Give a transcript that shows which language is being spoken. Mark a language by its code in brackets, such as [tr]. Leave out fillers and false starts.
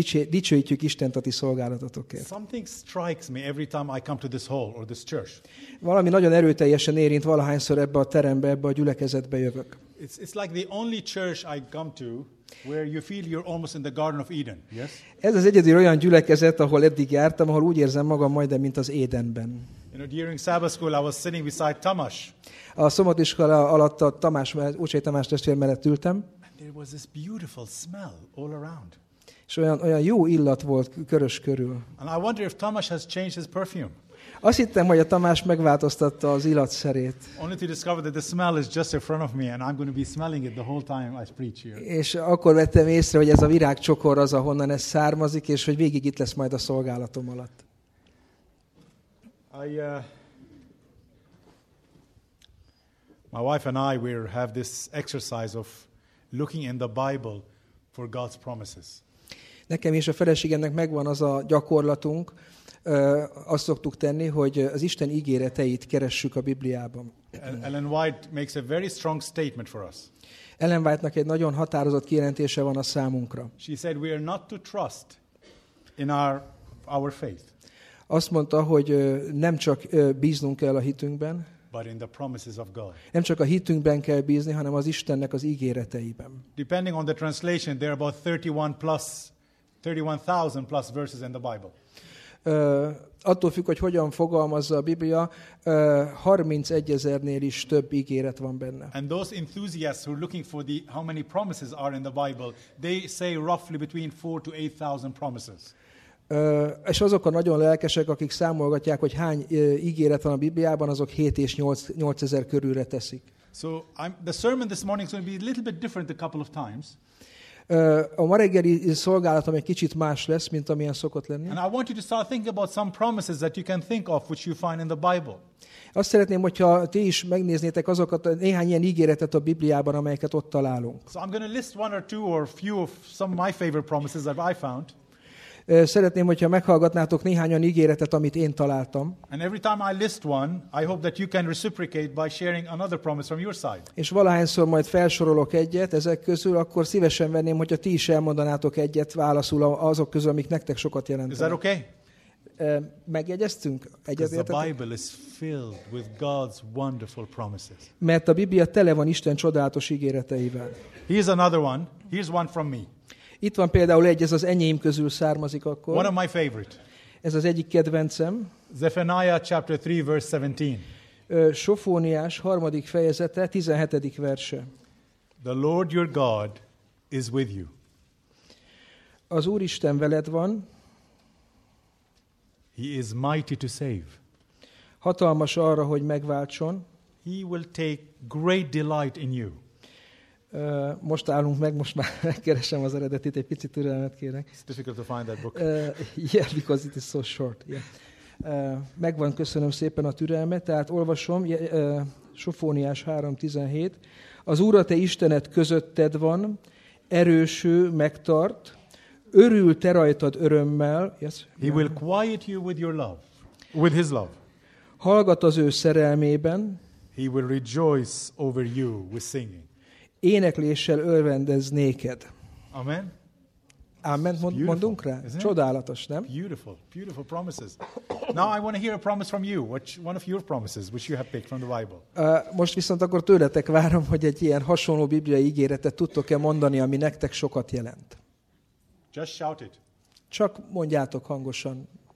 [hu] Dicsőítjük Istent a ti szolgálatotokért. [en] Something strikes me every time I come to this hall or this church. [hu] Valami nagyon erőteljesen érint valahányszor ebbe a terembe, ebbe a gyülekezetbe jövök. [en] It's like the only church I come to where you feel you're almost in the Garden of Eden. Yes. [hu] Ez az egyedül olyan gyülekezet, ahol eddig jártam, ahol úgy érzem magam majdnem, mint az Édenben. [en] You know, during Sabbath school, I was sitting beside Tamás. [hu] A szombatiskola alatt a Tamás, Ócsai Tamás testvér mellett ültem. [en] There was this beautiful smell all around. [hu] És olyan jó illat volt körös körül. [en] And I wonder if Tamás has changed his perfume. [hu] Azt hittem, hogy a Tamás megváltoztatta az illatszerét. [en] Only to discover that the smell is just in front of me, and I'm going to be smelling it the whole time I preach here. [hu] És akkor vettem észre, hogy ez a virágcsokor az, ahonnan ez származik, és hogy végig itt lesz majd a szolgálatom alatt. [en] My wife and I will have this exercise of looking in the Bible for God's promises. [hu] Nekem és a feleségemnek megvan az a gyakorlatunk, azt szoktuk tenni, hogy az Isten ígéreteit keressük a Bibliában. [en] Ellen White makes a very strong statement for us. [hu] Ellen White-nak egy nagyon határozott kijelentése van a számunkra. [en] She said we are not to trust in our faith. [hu] Azt mondta, hogy nem csak bíznunk kell a hitünkben. [en] But in the promises of God. [hu] Nem csak a hitünkben kell bízni, hanem az Istennek az ígéreteiben. [en] Depending on the translation, there are about 31,000 plus verses in the Bible. [hu] Attól függ, hogy hogyan fogalmazza a Biblia, 31,000-nél is több ígéret van benne. [en] And those enthusiasts who are looking for the how many promises are in the Bible, they say roughly between 4,000 to 8,000 promises. [hu] És azok a nagyon lelkesek, akik számolgatják, hogy hány ígéret van a Bibliában, azok 7 és 8 ezer körülre teszik. [en] So the sermon this morning is going to be a little bit different a couple of times. [hu] A ma reggeli szolgálatom egy kicsit más lesz, mint amilyen szokott lenni. [en] And I want you to start thinking about some promises that you can think of, which you find in the Bible. [hu] Azt szeretném, hogyha ti is megnéznétek azokat néhány ilyen ígéretet a Bibliában, amelyeket ott találunk. [en] So I'm going to list one or two or few of some of my favorite promises that I found. [hu] Szeretném, hogyha meghallgatnátok néhányan ígéretet, amit én találtam. [en] And every time I list one, I hope that you can reciprocate by sharing another promise from your side. [hu] És valahányszor majd felsorolok egyet ezek közül, akkor szívesen venném, hogyha ti is elmondanátok egyet válaszul azok közül, amik nektek sokat jelentenek. [en] Is that okay? [hu] Megjegyeztünk egyet. [en] The Bible is filled with God's wonderful promises. [hu] Mert a Biblia tele van Isten csodálatos ígéreteivel. [en] Here's another one. Here's one from me. [hu] Itt van például egy, ez az enyém közül származik akkor. [en] One of my favorite. [hu] Ez az egyik kedvencem. [en] Zephaniah chapter 3 verse 17. [hu] Sofóniás harmadik fejezete 17. [en] verse. The Lord your God is with you. [hu] Az Úr Isten veled van. [en] He is mighty to save. [hu] Hatalmas arra, hogy megváltson. [en] He will take great delight in you. [hu] Most állunk meg, most már keresem az eredetit, egy picit türelmet kérek. [en] It's difficult to find that book. Yeah, because it is so short. Yeah. [hu] Megvan, köszönöm szépen a türelmet, tehát olvasom, Sofóniás 3.17. Az Úr a te Istened közötted van, erőső, megtart, örül te rajtad örömmel. [en] Yes. He will quiet you with your love, with his love. [hu] Hallgat az ő szerelmében. [en] He will rejoice over you with singing. [hu] Énekléssel örvendez néked. [en] Amen. [hu] Amen. Mondunk rá. Csodálatos, nem? [en] Beautiful, beautiful promises. Now I want to hear a promise from you. Which one of your promises, which you have picked from the Bible? [hu] Most viszont akkor tőletek várom, hogy egy ilyen hasonló bibliai ígéretet tudtok-e mondani, ami nektek sokat jelent. [en] Just shout it. [hu] Csak mondjátok hangosan.